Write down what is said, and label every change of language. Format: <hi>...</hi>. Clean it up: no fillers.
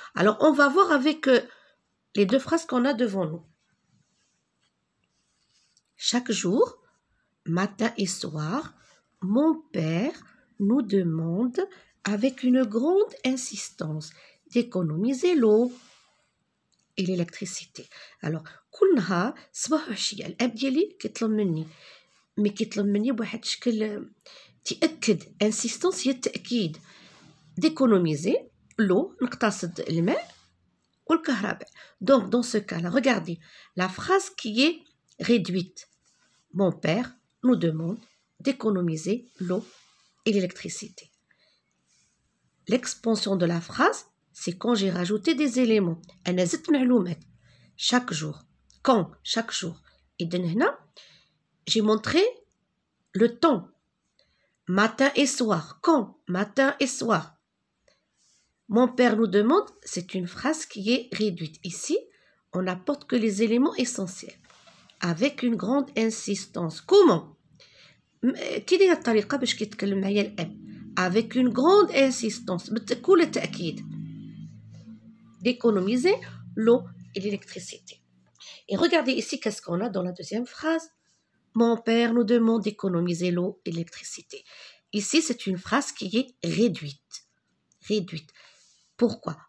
<fr>Alors, on va voir avec les deux phrases qu'on a devant nous. Chaque jour, matin et soir, mon père nous demande avec une grande insistance d'économiser l'eau et l'électricité. Alors,</fr> <ar>كلها صباح وعشية الأب ديالي كيطلب مني مي كيطلب مني بواحد الشكل تأكد insistance هي التأكيد</ar> <fr>d'économiser l'eau</fr> <ar>نقتصد الماء والكهرباء.</ar> <fr>Donc, dans ce cas-là, regardez, la phrase qui est réduite. Mon père nous demande d'économiser l'eau et l'électricité. L'expansion de la phrase, c'est quand j'ai rajouté des éléments.</fr> <ar>أنا زدت معلومات.</ar> <fr>Chaque jour. Quand? Chaque jour. Et</fr> <ar>هنا,</ar> <fr>j'ai montré le temps. Matin et soir. Quand? Matin et soir. Mon père nous demande, c'est une phrase qui est réduite. Ici, on n'apporte que les éléments essentiels. Avec une grande insistance. Comment?</fr> <ar>كي هي الطريقة باش كيتكلم معايا الأب.</ar> <fr>Avec une grande insistance,</fr> <ar>بكل تأكيد,</ar> <fr>d'économiser l'eau et l'électricité. Et regardez ici qu'est-ce qu'on a dans la deuxième phrase. Mon père nous demande d'économiser l'eau et l'électricité. Ici, c'est une phrase qui est réduite. Réduite. Pourquoi?</fr>